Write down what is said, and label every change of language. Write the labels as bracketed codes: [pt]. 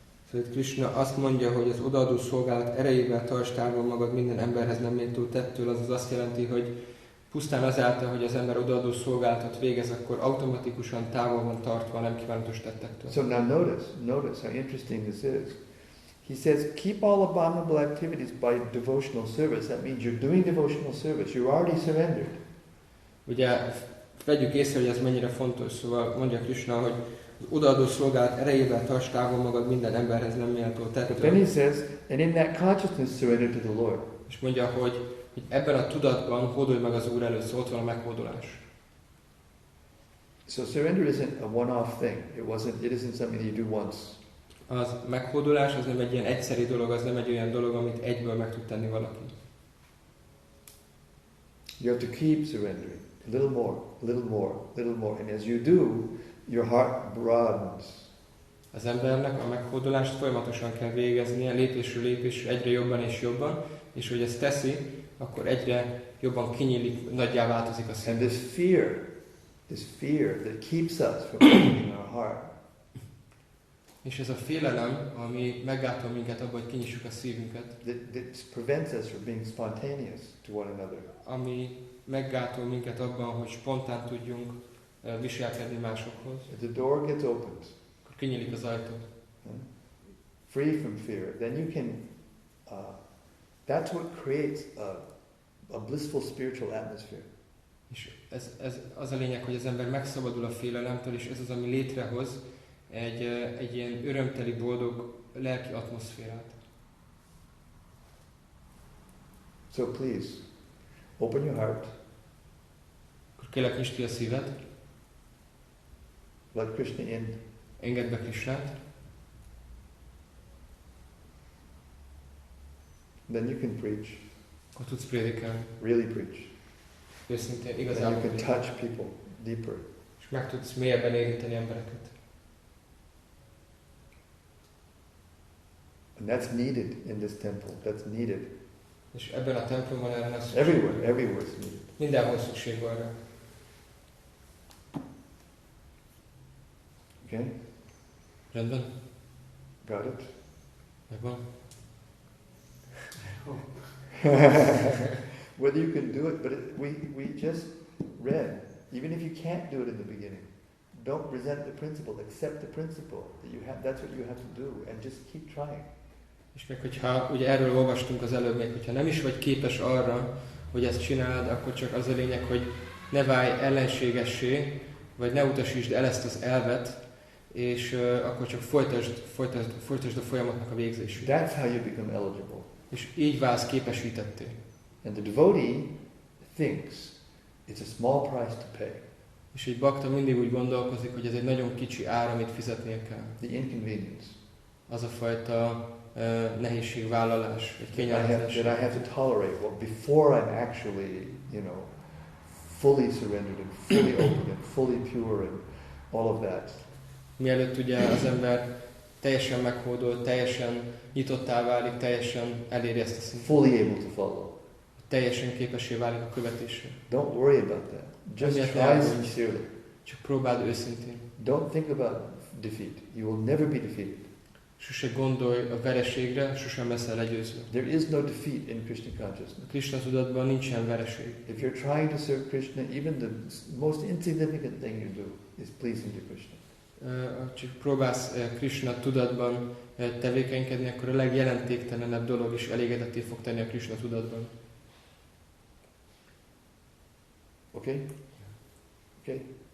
[hu] Szóval Krishna azt mondja, hogy az odaadó szolgálat erejével tarts távol magad minden emberhez nem méltó tettől, azaz azt jelenti, hogy pusztán azáltal, hogy az ember odaadó szolgálatot végez, akkor automatikusan távol van tartva a nem kívánatos tettektől. [en] So now notice how interesting this is. He says, keep all abominable activities by devotional service. That means you're doing devotional service. You're already surrendered. [hu] Ugye vegyük észre, hogy ez mennyire fontos. Szóval mondja Krishna, hogy az odaadó szolgálat erejével tarts távol magad minden emberhez nem méltó tettől. [en] But then he says, and in that consciousness surrender to the Lord. [hu] És mondja, hogy ebben a tudatban hódolj meg az Úr előtt, szóval ott van a meghódolás. [en] So surrender isn't a one-off thing. It isn't something that you do once. [hu] Az meghódolás az nem egy ilyen egyszeri dolog, az nem egy olyan dolog, amit egyből meg tud tenni valaki. [en] You have to keep surrendering. A little more, a little more, a little more. And as you do, your heart broadens. [hu] Az embernek a meghódolást folyamatosan kell végeznie, lépésről lépésre, egyre jobban és jobban, és hogy ezt teszi, akkor egyre jobban kinyílik, nagyjá változik a szív. [en] And this fear that keeps us from opening our heart. [hu] És ez a félelem, ami meggátol minket abban, hogy kinyissuk a szívünket. [en] That prevents us from being spontaneous to one another. [hu] Ami meggátol minket abban, hogy spontán tudjunk viselkedni másokhoz. [en] If the door gets opened, [hu] akkor kinyílik az ajtó. [en] Free from fear, then you can. That's what creates a blissful spiritual atmosphere. [hu] És ez az a lényeg, hogy az ember megszabadul a félelemtől, és ez az, ami létrehoz egy ilyen örömteli, boldog lelki atmoszférát. [en] So please, open your heart. [hu] Akkor kérlek, nyisd ki a szíved. [en] Let Krishna in. [hu] Engedd be Krishnát. [en] Then you can preach. [hu] Akkor tudsz prédikelni. [en] Really preach. [hu] Őszintén, [en] And [hu] igazából. [en] you can touch people deeper. [hu] És meg tudsz mélyebben érinteni embereket. [en] And that's needed in this temple. That's needed. [hu] És ebben a templomban erre lesz szükség. [en] Everywhere is needed. [hu] Mindenhol szükség van rá. [en] Okay? [hu] Rendben? [en] Got it? [hu] Megvan? [en] whether you can do it, but we just read, even if you can't do it in the beginning, don't resent the principle, accept the principle that you have, that's what you have to do, and just keep trying. [hu] És még hogyha, ugye erről olvastunk az előbb még, hogyha nem is vagy képes arra, hogy ezt csináld, akkor csak az a lényeg, hogy ne válj ellenségessé, vagy ne utasítsd el ezt az elvet, és akkor csak folytasd a folyamatnak a végzését. [en] That's how you become eligible. [hu] És így válsz képesítetté. [en] And the devotee thinks it's a small price to pay. [hu] És így bhakta mindig úgy gondolkozik, hogy ez egy nagyon kicsi ár, amit fizetnie kell. [en] The inconvenience. [hu] Az a fajta nehézségvállalás, vagy kényelmetlenség. [en] That I have to tolerate before I'm actually, fully surrendered and fully open and fully pure and all of that. [hu] Mielőtt ugye az ember teljesen meghódol, teljesen nyitottá válik, teljesen eléri ezt a szintet. [en] Fully able to follow. [hu] Teljesen képessé válik a követésre. [en] Don't worry about that. Just try sincerely. [hu] Csak próbáld őszintén. [en] Don't think about defeat. You will never be defeated. [hu] Sose gondolj a vereségre, sosem leszel legyőzve. [en] There is no defeat in Krishna consciousness. [hu] A Krishna tudatban nincsen vereség. [en] If you're trying to serve Krishna, even the most insignificant thing you do is pleasing to Krishna. [hu] Csak próbálsz Krishna tudatban tevékenykedni, akkor a legjelentéktelenebb dolog is elégedetté fog tenni a Krishna tudatban. [en] Okay? Okay?